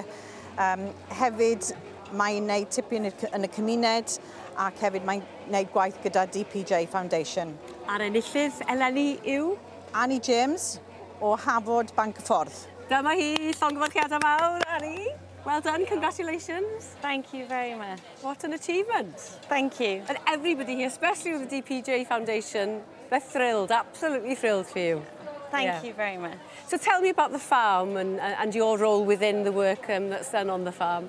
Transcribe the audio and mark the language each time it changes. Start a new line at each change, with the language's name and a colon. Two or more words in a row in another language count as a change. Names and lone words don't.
Welsh: Hefyd, mae'n gwneud tipyn yn y cymuned ac hefyd mae'n gwneud gwaith gyda
English: DPJ Foundation.
Welsh: A'r enillydd eleni yw? Annie James o Hafod Banc y Ffordd. Dyma hi, llongyfarchiadau mawr, Annie.
English: Well done, congratulations. Thank you very much. What an achievement. Thank you. And everybody here, especially with the DPJ Foundation, they're thrilled, absolutely thrilled for you. Thank you very much. So tell me about the farm and your role within the work that's done on the farm.